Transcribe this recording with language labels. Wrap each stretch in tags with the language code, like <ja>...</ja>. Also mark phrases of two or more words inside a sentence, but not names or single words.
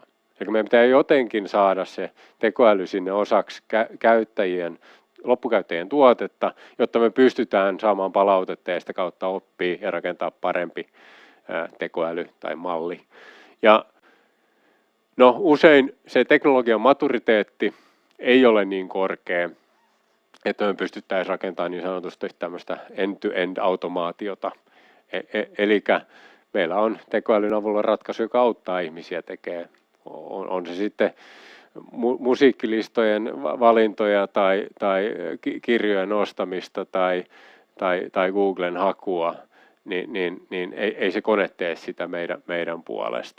<fi>Eli meidän pitää jotenkin saada se tekoäly sinne osaksi loppukäyttäjien tuotetta, jotta me pystytään saamaan palautetta ja sitä kautta oppia ja rakentaa parempi tekoäly tai malli. Ja no, usein se teknologian maturiteetti ei ole niin korkea, että me pystyttäisiin rakentamaan niin sanotusti tämmöistä</fi> <en>end-to-end</en> <fi>automaatiota. Eli meillä on tekoälyn avulla ratkaisu, joka auttaa ihmisiä tekemään. On se sitten musiikkilistojen valintoja tai kirjojen ostamista tai Googlen hakua, niin ei se kone tee sitä meidän puolesta.</fi>